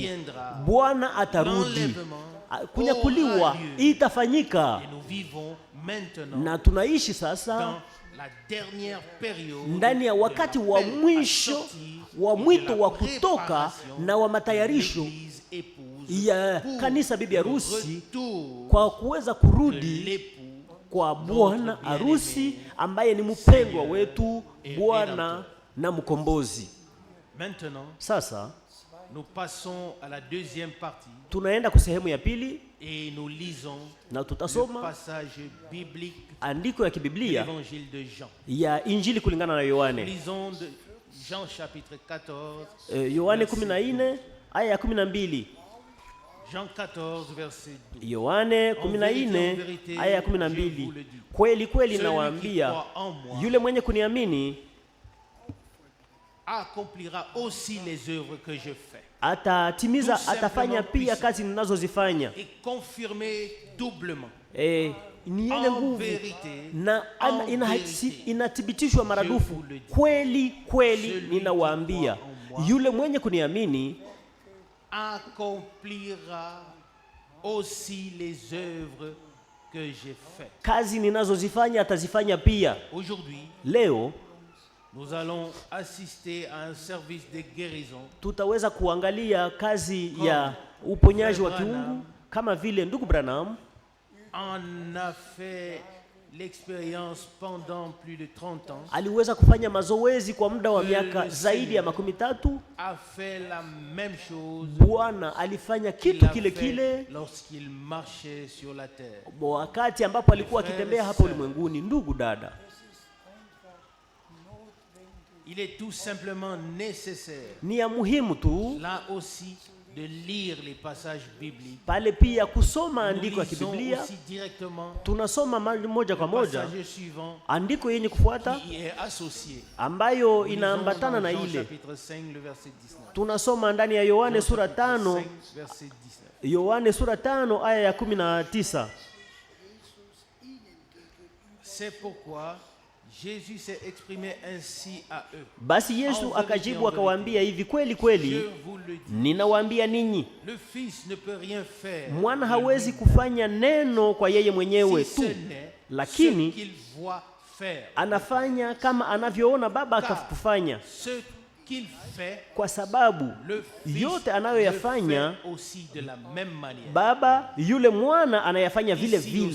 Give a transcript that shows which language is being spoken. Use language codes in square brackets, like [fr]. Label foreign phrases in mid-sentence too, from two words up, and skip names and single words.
[sw] Bwana atarudi, kunyakuliwa itafanyika, na tunaishi sasa ndani ya wakati wa mwisho wa mwito wa kutoka na wa matayarisho ya kanisa bibi harusi kwa kuweza kurudi kwa bwana harusi ambaye ni mpendwa wetu, Bwana na mkombozi. [fr] Maintenant, sasa nous passons à la deuxième partie. [sw] Tunaenda kwa sehemu ya pili [fr] Et nous lisons na le passage biblique [sw] andiko ya kibiblia [fr] l'évangile de Jean. [sw] Ya injili kulingana na Yohane. [fr] Lisons de Jean chapitre 14. [sw] Yohane 14 aya ya 12. [fr] Jean 14 verset 12. [sw] Yohane 14 aya ya 12. Kweli kweli nawaambia, yule mwenye kuniamini [fr] accomplira aussi les œuvres que je fais. [sw] Atatimiza, atafanya pia kazi ninazozifanya. [fr] Et confirmer doublement. [sw] Ni yenye nguvu na inathibitishwa maradufu. Kweli kweli ninawaambia, yule mwenye kuniamini [fr] accomplira aussi les œuvres que j'ai fait. [sw] Kazi ninazozifanya atazifanya pia. [fr] Aujourd'hui, leo nous allons assister à un service de guérison. [sw] Tutaweza kuangalia kazi ya uponyaji wa kiungu kama vile ndugu Branham [fr] en a fait l'expérience pendant plus de 30 ans. [sw] Aliweza kufanya mazoezi kwa muda wa miaka zaidi ya 13. [fr] A fait la même chose. [sw] Bwana alifanya kitu kile kile [fr] lorsqu'il marchait sur la terre. [sw] Wakati ambapo alikuwa akitembea hapa ulimwenguni. Ndugu dada, [fr] il est tout simplement nécessaire, [sw] ni ya muhimu tu [fr] là aussi, de lire les passages bibliques. [sw] Pale pia kusoma andiko ya kibiblia. Tunasoma moja kwa moja andiko yenye kufuata ambayo inaambatana na ile. Tunasoma ndani ya Yohane sura 5, Yohane sura 5 aya ya 19. [fr] C'est pourquoi Jésus s'est exprimé ainsi à eux. [sw] Basi Yesu akajibu akawaambia hivi, kweli kweli ninawaambia ninyi, mwana hawezi kufanya neno kwa yeye mwenyewe tu, lakini anafanya kama anavyoona Baba akafanya, kwa sababu yote anayoyafanya Baba yule mwana anayafanya vile vile.